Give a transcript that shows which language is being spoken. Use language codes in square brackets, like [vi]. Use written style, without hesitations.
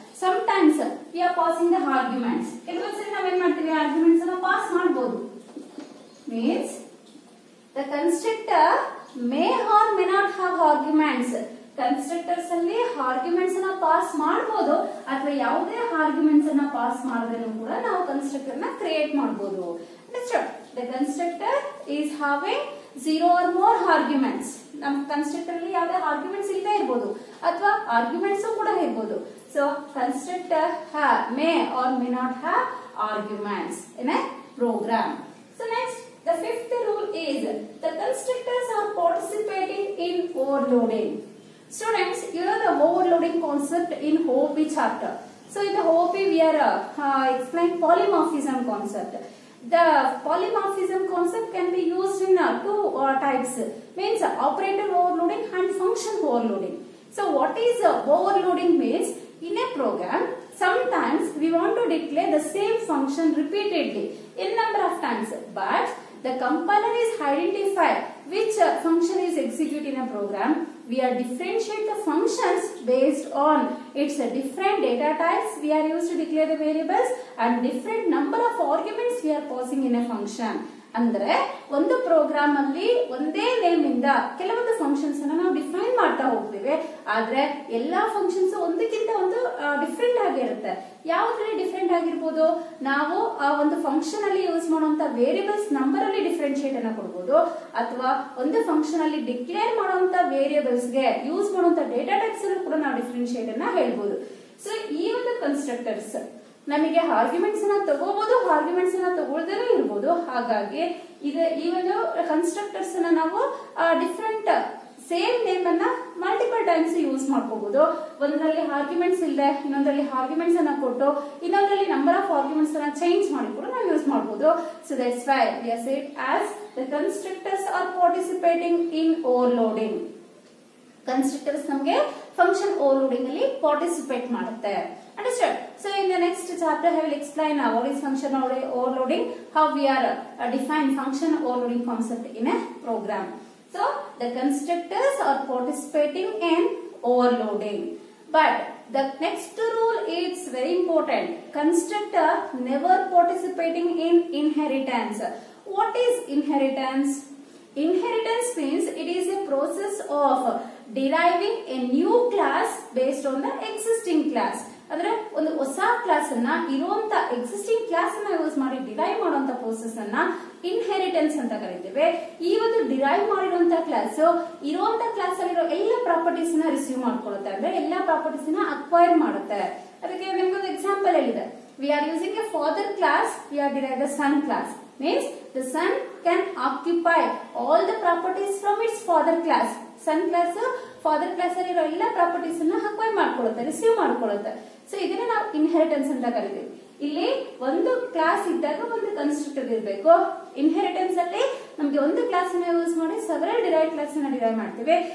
[en] Sometimes we are passing the arguments. [kn] ಕೆಲವೊಂದ್ಸರಿ ನಾವೇನ್ ಮಾಡ್ತೀವಿ, arguments ಅನ್ನು ಪಾಸ್ ಮಾಡಬಹುದು. [en] Means the constructor may or may not have arguments. [kn] Constructors ಅಲ್ಲಿ arguments ಅನ್ನ pass ಮಾಡಬಹುದು, ಅಥವಾ ಯಾವುದೇ ಆರ್ಗ್ಯುಮೆಂಟ್ಸ್ ಅನ್ನ ಪಾಸ್ ಮಾಡದೇನೂ ಕೂಡ ನಾವು ಕನ್ಸ್ಟ್ರಕ್ಟರ್ ನ ಕ್ರಿಯೇಟ್ ಮಾಡಬಹುದು. [en] The constructor is having 0 or more arguments. [kn] ನಮ್ಮ ಕನ್ಸ್ಟ್ರಕ್ಟರ್ ಅಲ್ಲಿ ಯಾವುದೇ ಆರ್ಗ್ಯುಮೆಂಟ್ಸ್ ಇಲ್ಲದೆ ಇರಬಹುದು, ಅಥವಾ ಆರ್ಗ್ಯುಮೆಂಟ್ಸ್ ಕೂಡ ಇರಬಹುದು. [en] So constructor may or may not have arguments in a program. So next, the fifth rule is the constructors are participating in overloading. Students, you know the overloading concept in OOP chapter. So in the OOP we are explain polymorphism concept. The polymorphism concept can be used in two types, means operator overloading and function overloading. So what is overloading means, in a program sometimes we want to declare the same function repeatedly in number of times, but the compiler is identify which function is executed in a program. We are differentiate the functions based on its different data types we are used to declare the variables, and different number of arguments we are passing in a function. [kn] ಅಂದ್ರೆ ಒಂದು program ಅಲ್ಲಿ ಒಂದೇ name ಇಂದ ಕೆಲವೊಂದು functions ಅನ್ನು ನಾವು define ಮಾಡ್ತಾ ಹೋಗ್ತೀವಿ, ಆದ್ರೆ ಎಲ್ಲಾ ಫಂಕ್ಷನ್ಸ್ ಒಂದಕ್ಕಿಂತ ಒಂದು ಡಿಫ್ರೆಂಟ್ ಆಗಿರುತ್ತೆ. ಯಾವ್ದ್ರಲ್ಲಿ ಡಿಫ್ರೆಂಟ್ ಆಗಿರ್ಬೋದು, ನಾವು ಆ ಒಂದು ಫಂಕ್ಷನ್ ಅಲ್ಲಿ ಯೂಸ್ ಮಾಡುವಂತ ವೇರಿಯಬಲ್ಸ್ ನಂಬರ್ ಅಲ್ಲಿ ಡಿಫ್ರೆನ್ಶಿಯೇಟ್ ಅನ್ನ ಕೊಡಬಹುದು, ಅಥವಾ ಒಂದು ಫಂಕ್ಷನ್ ಅಲ್ಲಿ ಡಿಕ್ಲೇರ್ ಮಾಡುವಂತ ವೇರಿಯಬಲ್ಸ್ ಗೆ ಯೂಸ್ ಮಾಡುವಂತ ಡೇಟಾ ಟೈಪ್ಸ್ ಅನ್ನು ಕೂಡ ನಾವು ಡಿಫ್ರೆನ್ಶಿಯೇಟ್ ಅನ್ನ ಹೇಳ್ಬೋದು. ಸೊ ಈ ಒಂದು ಕನ್ಸ್ಟ್ರಕ್ಟರ್ಸ್ ನಮಗೆ ಆರ್ಗ್ಯುಮೆಂಟ್ಸ್ ಅನ್ನ ತಗೋಬಹುದು, ಆರ್ಗ್ಯುಮೆಂಟ್ಸ್ ಅನ್ನ ತಗೊಳ್ದೇನೂ ಇರಬಹುದು. ಹಾಗಾಗಿ ಈ ಒಂದು ಕನ್ಸ್ಟ್ರಕ್ಟರ್ಸ್ ಅನ್ನ ನಾವು ಡಿಫ್ರೆಂಟ್ ಸೇಮ್ ನೇಮ್ ಅನ್ನ ಮಲ್ಟಿಪಲ್ ಟೈಮ್ಸ್ ಯೂಸ್ ಮಾಡ್ಕೋಬಹುದು. ಒಂದರಲ್ಲಿ ಆರ್ಗ್ಯುಮೆಂಟ್ಸ್ ಇಲ್ಲದೆ ಇನ್ನೊಂದರಲ್ಲಿ ಆರ್ಗ್ಯುಮೆಂಟ್ಸ್ ಅನ್ನ ಕೊಟ್ಟು ಇನ್ನೊಂದರಲ್ಲಿ ನಂಬರ್ ಆಫ್ ಆರ್ಗ್ಯುಮೆಂಟ್ಸ್ ಅನ್ನ ಚೇಂಜ್ ಮಾಡಿ ಕೂಡ ನಾವು ಯೂಸ್ ಮಾಡಬಹುದು. [en] So that's why we are said as the constructors are participating in overloading. [kn] Constructors ನಮಗೆ ಫಂಕ್ಷನ್ ಓವರ್ಲೋಡಿಂಗ್ ಅಲ್ಲಿ ಪಾರ್ಟಿಸಿಪೇಟ್ ಮಾಡುತ್ತೆ. [en] Understood? So in the next chapter I will explain what is function overloading, how we are define function overloading concept in a program. So the constructors are participating in overloading. But the next rule is very important. Constructor never participating in inheritance. What is inheritance? Inheritance means it is a process of deriving a new class based on the existing class. [kn] ಅಂದ್ರೆ ಒಂದು ಹೊಸ class ಅನ್ನ ಇರುವಂತ existing class ಅನ್ನ use ಮಾಡಿ derive ಮಾಡುವಂತ process ಅನ್ನ inheritance ಅಂತ ಕರೀತೇವೆ. ಈ ಒಂದು ಡಿರೈವ್ ಮಾಡಿರುವಂತ ಕ್ಲಾಸ್ ಇರುವಂತ ಕ್ಲಾಸ್ ಅಲ್ಲಿರೋ ಎಲ್ಲ ಪ್ರಾಪರ್ಟೀಸ್ ನ ರಿಸೀವ್ ಮಾಡ್ಕೊಳ್ಳುತ್ತೆ, ಅಂದ್ರೆ ಎಲ್ಲಾ ಪ್ರಾಪರ್ಟೀಸ್ ನ ಅಕ್ವೈರ್ ಮಾಡುತ್ತೆ. ಅದಕ್ಕೆ ನಿಮ್ಗೊಂದು ಎಕ್ಸಾಂಪಲ್ ಹೇಳಿದೆ. [en] We are using a father class, we are derive the son class. Means the son can occupy all the properties from its father class. [kn] Son class father class ಅಲ್ಲಿರೋ ಎಲ್ಲ properties ಅನ್ನ acquire ಮಾಡ್ಕೊಳ್ಳುತ್ತೆ, receive ಮಾಡ್ಕೊಳ್ಳುತ್ತೆ. So ಇದನ್ನ ನಾವು inheritance ಅಂತ ಕರಿತೀವಿ. ಇಲ್ಲಿ ಒಂದು class ಇದ್ದಾಗ ಒಂದು ಕನ್ಸ್ಟ್ರಕ್ಟರ್ ಇರಬೇಕು. ಇನ್ಹೆರಿಟೆನ್ಸ್ ಅಲ್ಲಿ ನಮಗೆ ಒಂದು ಕ್ಲಾಸ್ ಅನ್ನ ಯೂಸ್ ಮಾಡಿ ಸೆವೆರಲ್ ಡಿರೈವ್ಡ್ ಕ್ಲಾಸ್ ಅನ್ನ ಡಿರೈವ್ ಮಾಡ್ತೀವಿ.